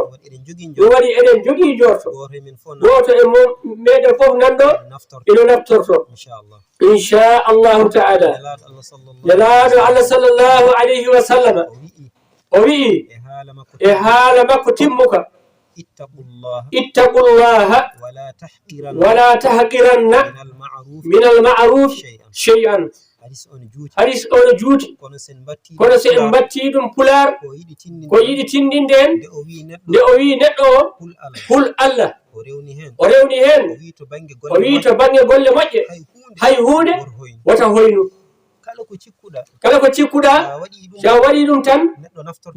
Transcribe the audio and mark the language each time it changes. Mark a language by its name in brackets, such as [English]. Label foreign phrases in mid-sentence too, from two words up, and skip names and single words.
[Fula] Ɗum waɗi eɗen jogii Ɗum waɗi eɗen jogii njorto. Goto e men fof Goto e mo-, meɗen fof nanɗo. Naftorto. Ina naftorto. Inchallah. [Arabic] إن شاء الله تعالى. [Fula] Nelaɗo Allah sallallahu Nelaɗo Allah [Arabic] صلى الله عليه وسلم. [Fula] O wi'i. O wi'i. E haala makko E haala makko timmuka. [Arabic] اتق الله اتق الله ولا تحقرن. ولا تحقرن من المعروف من المعروف شيئا شيئا. [Fula] Hadis on juuti. Hadis on juuti. Kono sen mbatti Kono se en Pulaar. mbatti ɗum Pulaar. Ko yiɗi tindinde. Ko yiɗi tindinde en. Nde o wi neɗɗo. Nde o wi neɗɗo o. Hul Allah. Hul Allah. O rewni hen. O rewni hen. O wi to bangge O wi golle to bangge golle moƴƴe. Hay hunde. Hay hunde. Wor hoyno. Wota hoyno. Kala ko cikkuɗa. Kala ko cikkuɗa. Sa waɗi ɗum. Sa waɗi ɗum tan. Neɗɗo naftorta.